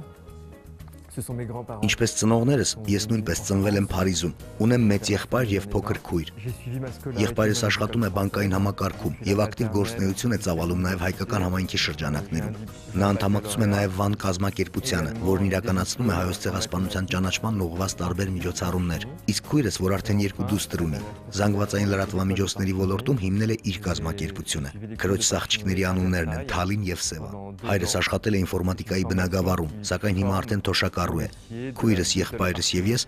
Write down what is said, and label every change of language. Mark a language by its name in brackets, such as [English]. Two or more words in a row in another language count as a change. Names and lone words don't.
[French] Ce sont mes grands-parents. [Armenian] Ինչպես ծնողներս, ես նույնպես ծնվել եմ Փարիզում։ Ունեմ մեծ եղբայր եւ փոքր քույր։ [French] J'ai suivi ma scolarité. [Armenian] Եղբայրս աշխատում է բանկային համակարգում եւ ակտիվ գործունեություն է ծավալում նաեւ հայկական համայնքի շրջանակներում։ Նա անդամակցում է նաեւ Վան կազմակերպությանը, որն իրականացնում է հայոց ցեղասպանության ճանաչմանն ուղղված տարբեր միջոցառումներ։ Իսկ քույրս, որ արդեն 2 դուստր ունի, զանգվածային լրատվամիջոցների ոլորտում հիմնել է իր կազմակերպությունը։ Քրոջս աղջիկների անուններն են Թալին եւ Սևա։ Հայրս աշխատել է ինֆորմատիկայի բնագավառում, սակայն հիմա արդեն թոշակառու է։ Քույրս, եղբայրս եւ ես